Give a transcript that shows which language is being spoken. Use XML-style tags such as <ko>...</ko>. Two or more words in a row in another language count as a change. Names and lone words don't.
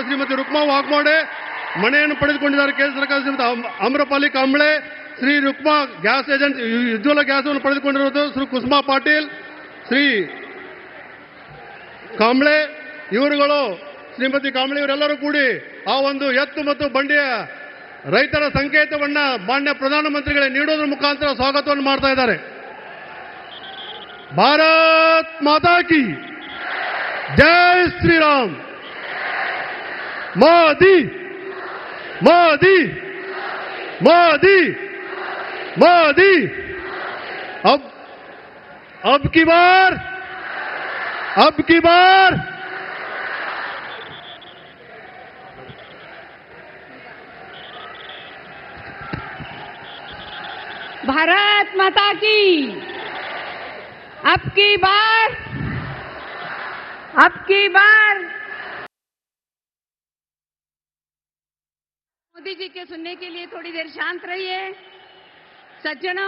<kn>ಶ್ರೀಮತಿ ರುಕ್ಮಾ ವಾಗ್ಮೋಡೆ ಮನೆಯನ್ನು ಪಡೆದುಕೊಂಡಿದ್ದಾರೆ. ಕೇಂದ್ರ ಸರ್ಕಾರ ಶ್ರೀಮತಿ ಅಮ್ರಪಾಲಿ ಕಾಂಬ್ಳೆ, ಶ್ರೀ ರುಕ್ಮಾ</kn> <en>gas agency</en> <kn>ಉಜ್ವಲ ಗ್ಯಾಸನ್ನು ಪಡೆದುಕೊಂಡಿರುವುದು ಶ್ರೀ ಕುಸುಮಾ ಪಾಟೀಲ್, ಶ್ರೀ ಕಾಂಬ್ಳೆ ಇವರುಗಳು ಶ್ರೀಮತಿ ಕಾಂಬಳಿ ಅವರೆಲ್ಲರೂ ಕೂಡಿ ಆ ಒಂದು ಎತ್ತು ಮತ್ತು ಬಂಡಿಯ ರೈತರ ಸಂಕೇತವನ್ನ ಮಾನ್ಯ ಪ್ರಧಾನಮಂತ್ರಿಗಳೇ ನೀಡೋದ್ರ ಮುಖಾಂತರ ಸ್ವಾಗತವನ್ನು ಮಾಡ್ತಾ ಇದ್ದಾರೆ.</kn> <hi>भारत माता की जय श्रीराम. ಮೋದಿ ಮೋದಿ ಮೋದಿ ಮೋದಿ. अब की बार भारत माता की अब की बार मोदी जी के सुनने के लिए थोड़ी देर शांत रहिए सज्जनों.</hi>